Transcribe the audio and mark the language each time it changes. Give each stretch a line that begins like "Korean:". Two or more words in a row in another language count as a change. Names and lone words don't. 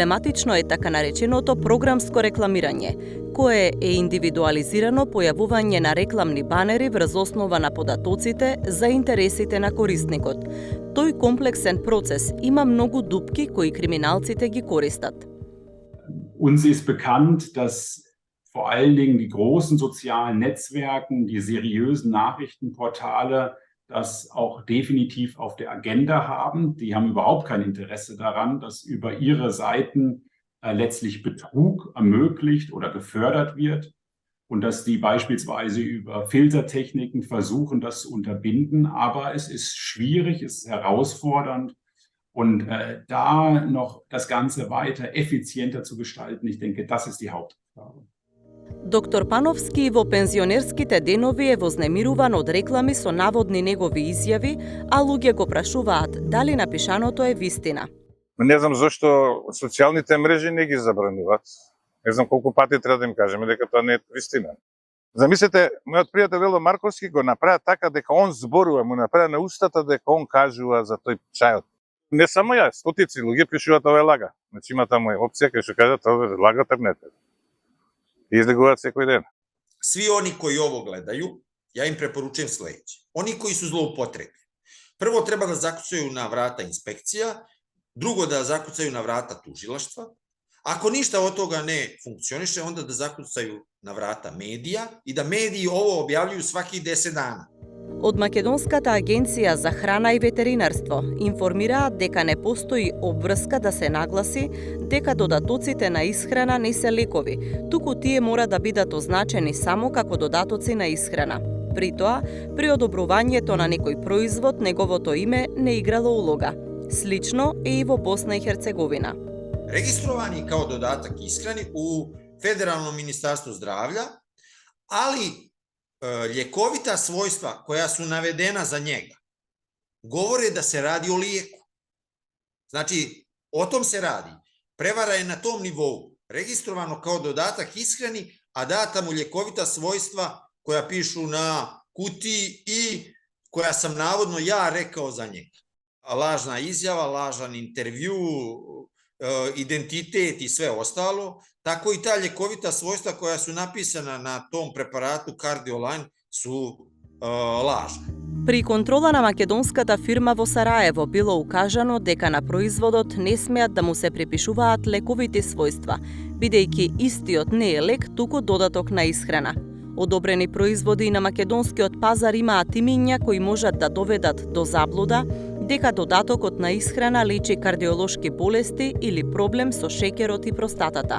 Macedonian: Проблематично е така нареченото програмско рекламирање, кое е индивидуализирано појавување на рекламни банери врз основа на податоците за интересите на корисникот. Тој комплексен процес има многу дупки кои криминалците ги користат.
German: Uns ist bekannt, dass vor allen Dingen die großen sozialen Netzwerken, die seriösen Nachrichtenportale, das auch definitiv auf der Agenda haben. Die haben überhaupt kein Interesse daran, dass über ihre Seiten letztlich Betrug ermöglicht oder gefördert wird und dass die beispielsweise über Filtertechniken versuchen, das zu unterbinden. Aber es ist schwierig, es ist herausfordernd und da noch das Ganze weiter effizienter zu gestalten, ich denke, das ist die Hauptaufgabe.
Macedonian: Доктор Пановски во пензионерските денови е вознемируван од реклами со наводни негови изјави, а луѓе го прашуваат дали напишаното е вистина. Не знам зошто социјалните мрежи не ги забрануваат. Не знам колку пати треба да им кажеме дека тоа не е вистина. Замислете, мојот пријател Вело Марковски го направи така дека он зборува, му направи на устата дека он кажува за тој чајот. Не само ја, стотици луѓе пишуваат ова е лага. Значи има таму опција кај што кажат ова е лага интернет. И излегуваат секој ден.
Serbian: Svi oni koji ovo gledaju, ja im preporučujem sledeće. Oni koji su zloupotrebi. Prvo treba da zakucaju na vrata inspekcija, drugo da zakucaju na vrata tužilaštva. Ako ništa od toga ne funkcioniše, onda da zakucaju na vrata medija i da mediji ovo objavljuju svakih 10 dana.
Macedonian: Од Македонската агенција за храна и ветеринарство информираат дека не постои обврска да се нагласи дека додатоците на исхрана не се лекови, туку тие мора да бидат означени само како додатоци на исхрана. При тоа, при одобрувањето на некој производ, неговото име не играло улога. Слично е и во Босна и Херцеговина.
Bosnian: Registrovani kao dodatak ishrani u Federalnom ministarstvu zdravlja, ali ljekovita svojstva koja su navedena za njega govore da se radi o lijeku. Znači, o tom se radi. Prevara je na tom nivou. Registrovano kao dodatak ishrani, a data mu ljekovita svojstva koja pišu na kutiji i koja sam navodno ja rekao za njega. Lažna izjava, lažan intervju, identitet i sve ostalo, tako i ta ljekovita svojstva koja su napisana na tom preparatu Cardioline su lažne.
Macedonian: При контрола на македонската фирма во Сараево било укажано дека на производот не смеат да му се припишуваат лековити својства, бидејќи истиот не е лек, туку додаток на исхрана. Одобрени производи на македонскиот пазар имаат имиња кои можат да доведат до заблуда дека додатокот на исхрана лечи кардиолошки болести или проблем со шеќерот и простатата.